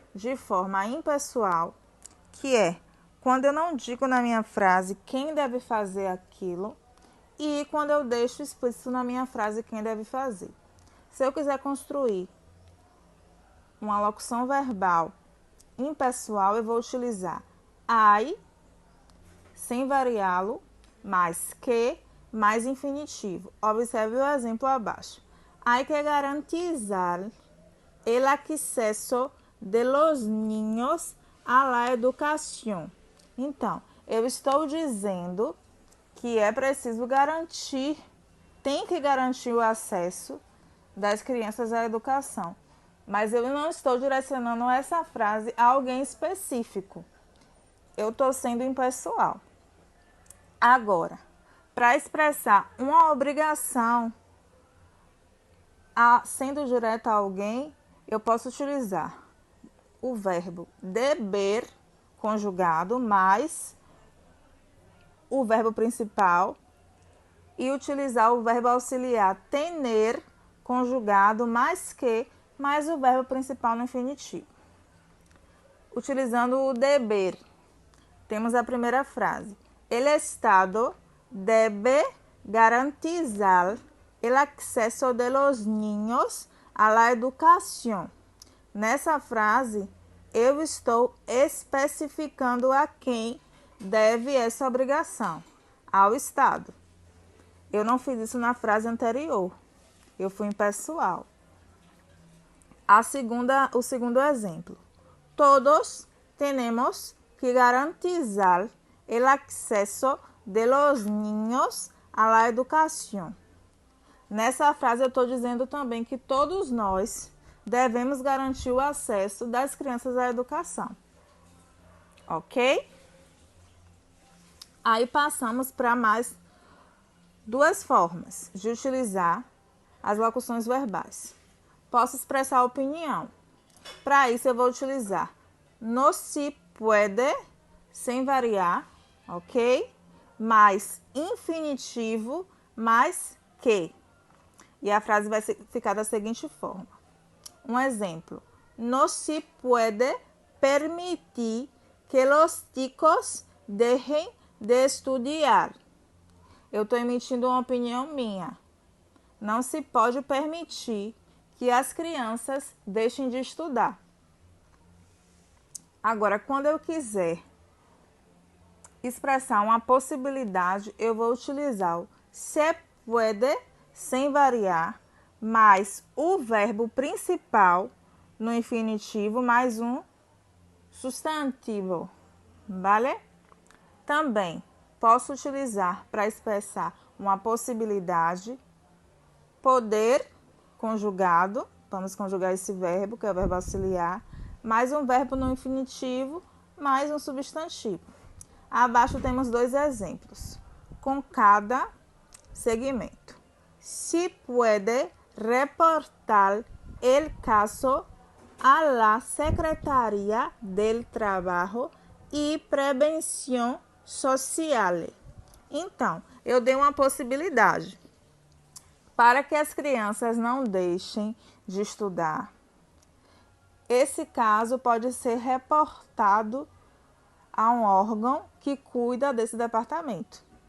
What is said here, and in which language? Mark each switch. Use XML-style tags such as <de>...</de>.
<pt>De forma impessoal, que é quando eu não digo na minha frase quem deve fazer aquilo, e quando eu deixo explícito na minha frase quem deve fazer. Se eu quiser construir uma locução verbal impessoal, eu vou utilizar I, sem variá-lo, mais que, mais infinitivo. Observe o exemplo abaixo.</pt> <es>Hay que garantizar el acceso de los niños a la educación.</es> <pt>Então, eu estou dizendo que é preciso garantir, tem que garantir o acesso das crianças à educação. Mas eu não estou direcionando essa frase a alguém específico. Eu estou sendo impessoal. Agora, para expressar uma obrigação sendo direta a alguém, eu posso utilizar o verbo deber conjugado mais o verbo principal e utilizar o verbo auxiliar tener conjugado mais que mais o verbo principal no infinitivo. Utilizando o deber, temos a primeira frase.</pt> <es>El Estado debe garantizar el acceso de los niños a la educación.</es> <pt>Nessa frase, eu estou especificando a quem deve essa obrigação, ao Estado. Eu não fiz isso na frase anterior, eu fui impessoal. O segundo exemplo.</pt> <es>Todos tenemos que garantizar el acceso de los niños a la educación.</es> <pt>Nessa frase eu estou dizendo também que todos nós devemos garantir o acesso das crianças à educação. Ok? Aí passamos para mais duas formas de utilizar as locuções verbais. Posso expressar opinião. Para isso eu vou utilizar</pt> <es>no se puede,</es> <pt>sem variar, ok? Mais infinitivo, mais que. E a frase vai ficar da seguinte forma. Um exemplo.</pt> <es>No se puede permitir que los chicos dejen de estudiar.</es> <pt>Eu estou emitindo uma opinião minha. Não se pode permitir que as crianças deixem de estudar. Agora, quando eu quiser expressar uma possibilidade, eu vou utilizar o</pt> <es>se puede,</es> <pt>sem variar, mais o verbo principal no infinitivo, mais um substantivo, vale? Também posso utilizar para expressar uma possibilidade poder conjugado, vamos conjugar esse verbo, que é o verbo auxiliar, mais um verbo no infinitivo, mais um substantivo. Abaixo temos dois exemplos, com cada segmento.</pt> <es>Si puede reportar el caso a la Secretaría del Trabajo y Prevención Social.</es> <pt>Então, eu dei uma possibilidade. Para que as crianças não deixem de estudar, esse caso pode ser reportado a um órgão que cuida desse departamento.</pt>